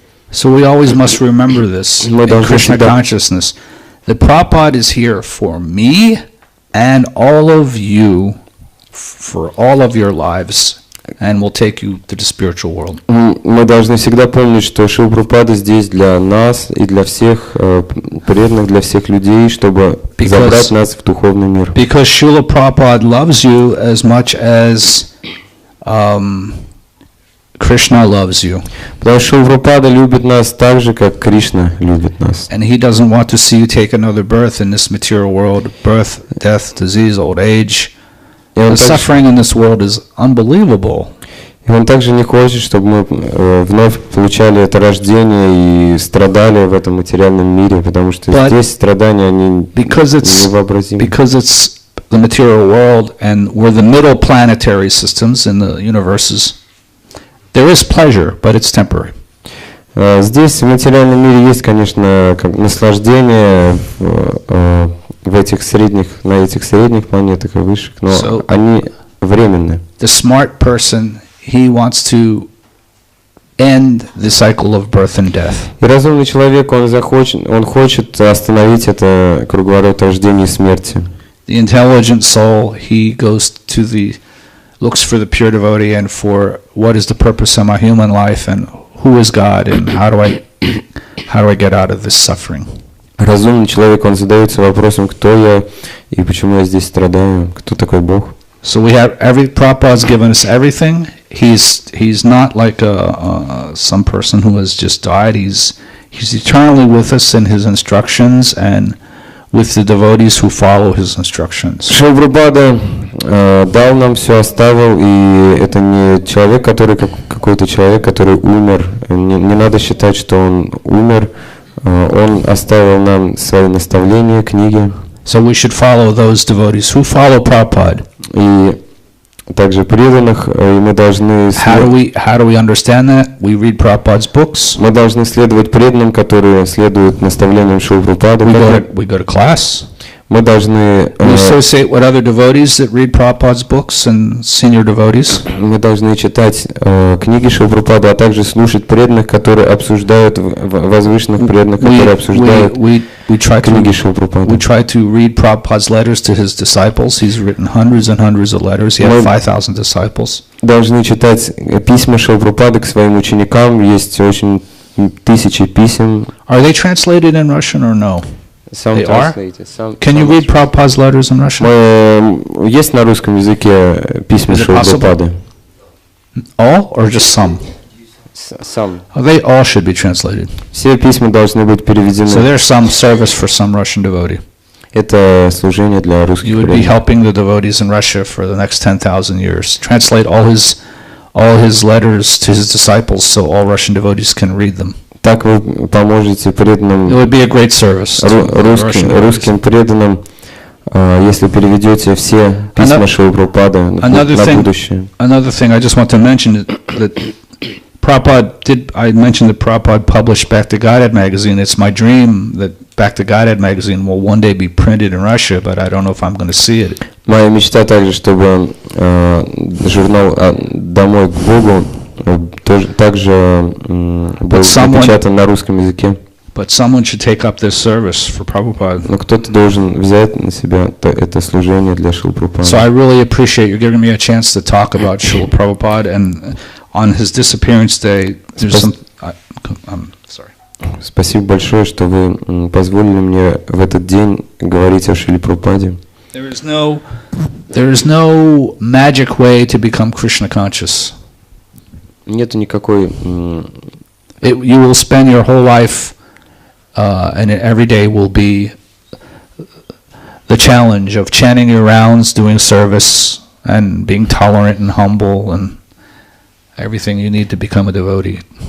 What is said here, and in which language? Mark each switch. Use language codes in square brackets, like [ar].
[en] So we always must remember this in Krishna consciousness. The Prabhupada is here for me and all of you for all of your lives and will take you to the spiritual world. [ru] Мы должны всегда помнить, что Шрила Прабхупада здесь для нас и для всех преданных, для всех людей, чтобы забрать нас в духовный мир. [en] Because Srila Prabhupada loves you as much as Krishna loves you. [ru] Потому что Шрила Прабхупада любит нас так же, как Кришна любит нас. [en] And he doesn't want to see you take another birth in this material world. Birth, death, disease, old age. The suffering in this world is unbelievable. [ru] И он также не хочет, чтобы мы вновь получали это рождение и страдали в этом материальном мире, потому что здесь страдания, они невообразимы. [en] Because it's the material world and we're the middle planetary systems in the universes. There is pleasure, but it's temporary. [ru] Здесь в материальном мире есть, конечно, наслаждение в этих средних, на этих средних планетах и высших, но они временны. [en] The smart person, he wants to end the cycle of birth and death. [ru] И разумный человек, он хочет остановить это круговорот рождения и смерти. [en] The intelligent soul, he goes to looks for the pure devotee and for what is the purpose of my human life and who is God and how do I get out of this suffering. [ru] Разумный человек, он задается вопросом, кто я и почему я здесь страдаю, кто такой Бог. [en] So we have Prabhupada's given us everything. He's not like some person who has just died. He's eternally with us in his instructions and with the devotees who follow his instructions. [ru] Шрила Прабхупада дал нам все, оставил, и это не человек, который какой-то человек, который умер. Не надо считать, что он умер. Он оставил нам свои наставления, книги. [en] So we should follow those devotees who follow Prabhupada. [ru] И также преданных, и мы должны... [en] How do we understand that? We read Prabhupada's books. [ru] Мы должны следовать преданным, которые следуют наставлениям Шрилы Прабхупады. [en] We go to class. [ru] Мы должны... [en] We associate with other devotees that read Prabhupada's books and senior devotees. [ru] Мы должны читать книги Шрилы Прабхупады, а также слушать преданных, которые обсуждают возвышенных преданных, которые обсуждают книги Шрилы Прабхупады. [en] We try to read Prabhupada's letters to his disciples. He's written hundreds and hundreds of letters. He had 5,000 disciples. [ru] Должны читать письма Шрилы Прабхупады к своим ученикам. Есть очень тысячи писем. [en] Are they translated in Russian or no? Some they are? Can you read Prabhupada's letters in Russian? [ru] Есть на русском языке письма Шрилы Прабхупады? [en] All or just some? Some. They all should be translated. [ru] Все письма должны быть переведены. [en] So there's some service for some Russian devotee. [ru] Это служение для русских. [en] You would be helping the devotees in Russia for the next 10,000 years. Translate all his letters to his disciples so all Russian devotees can read them. [ru] Так вы поможете преданным, [en] It would be a great service [ru] русским преданным, если переведете все письма Шрилы Прабхупады на будущее. [en] Another thing I just want to mention is that I mentioned that Prabhupada published Back to Godhead magazine. It's my dream that Back to Godhead magazine will one day be printed in Russia, but I don't know if I'm going to see it. [ru] Моя мечта также, чтобы журнал «Домой к Богу» также был напечатан на русском языке. [en] But someone should take up this service for Prabhupada. [ru] Но кто-то должен взять на себя это служение для Шрилы Прабхупады. [en] So I really appreciate you giving me a chance to talk about Шрила Prabhupada, and on his disappearance day, there's some. I'm sorry. [ru] Спасибо большое, что вы позволили мне в этот день говорить о Шриле Прабхупаде. [en] There is no magic way to become Krishna conscious. [ru] Нету никакой. [en] You will spend your whole life, and every day will be the challenge of chanting your rounds, doing service, and being tolerant and humble, and everything you need to become a devotee.